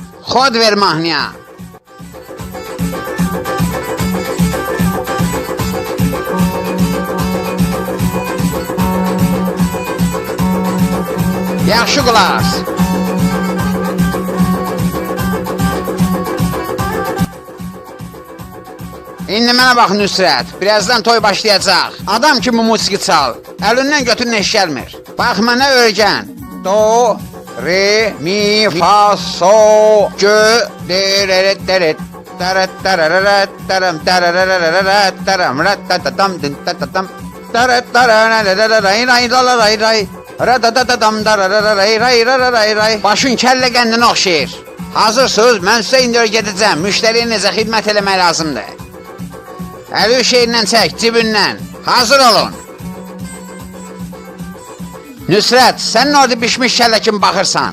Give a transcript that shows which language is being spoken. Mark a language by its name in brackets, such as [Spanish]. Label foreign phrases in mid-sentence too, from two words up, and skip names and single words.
[Azerbaijani] Xod ver mahnıya. Yaxşı qulaq as. İndi mənə bax Nüsrət, birazdan toy başlayacaq. Adam kimi musiqi çal, əlindən götür neş gəlmir. Bax mənə öyrən. Do, re, mi, fa, so, gö, de, re, re, de, re, tarat, tarararat, taram, tararararat, taram, rat, tatatam, din, tatatam, tarat, tararararay, ray, ray, ray, radadadam, darararay, ray, ray, ray. Başın kəllə qəndinə oxşayır. Hazırsınız, mən sizə indi öyrədəcəm. Müştəriyə necə xidmət eləmək lazımdır. Əli şeyindən çək, cibindən. Hazır olun. Nüsrət, sən orada pişmiş kəllə kimi baxırsan.